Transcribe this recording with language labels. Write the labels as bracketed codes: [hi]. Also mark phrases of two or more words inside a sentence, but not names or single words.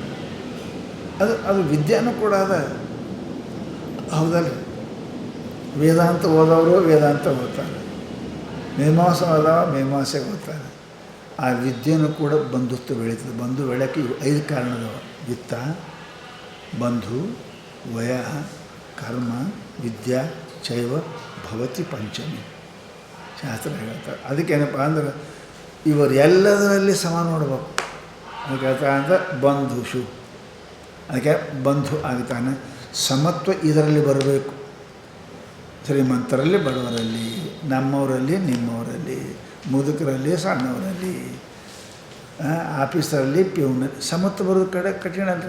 [kn] ಅದು ವಿದ್ಯಾನೂ ಕೂಡ ಅದ. ಹೌದಲ್ಲ. ವೇದಾಂತ ಓದೋರು ವೇದಾಂತ ಓದ್ತಾರೆ, ಮೀಮಾಂಸೆ ಓದೋರು ಮೀಮಾಂಸೆಗೆ ಓದ್ತಾರೆ. ಆ ವಿದ್ಯೆನೂ ಕೂಡ ಬಂಧುತ್ವ ಬೆಳೀತದೆ. ಬಂಧು ಬೆಳೆಯೋಕ್ಕೆ 5 ಕಾರಣದವ: [sa] ವಿತ್ತ, ಬಂಧು, ವಯ, ಕರ್ಮ, ವಿದ್ಯಾ ಚೈವ ಭವತಿ ಪಂಚಮಿ. [kn] ಶಾಸ್ತ್ರ ಹೇಳ್ತಾರೆ. ಅದಕ್ಕೇನಪ್ಪ ಅಂದ್ರೆ ಇವರು ಎಲ್ಲದರಲ್ಲಿ ಸಮ ನೋಡ್ಬೇಕು. ಅದಕ್ಕೆ ಹೇಳ್ತಾ ಅಂದ್ರೆ ಬಂಧುಷು. ಅದಕ್ಕೆ ಬಂಧು ಆಗ್ತಾನೆ. ಸಮತ್ವ ಇದರಲ್ಲಿ ಬರಬೇಕು. ಶ್ರೀಮಂತರಲ್ಲಿ ಬಡವರಲ್ಲಿ, ನಮ್ಮವರಲ್ಲಿ ನಿಮ್ಮವರಲ್ಲಿ, ಮುದುಕರಲ್ಲಿ ಸಣ್ಣವರಲ್ಲಿ, ಆಫೀಸರಲ್ಲಿ ಪ್ಯೂನಲ್ಲಿ ಸಮತ್ವ ಬರೋದು ಕಠಿಣ ಅಲ್ರಿ.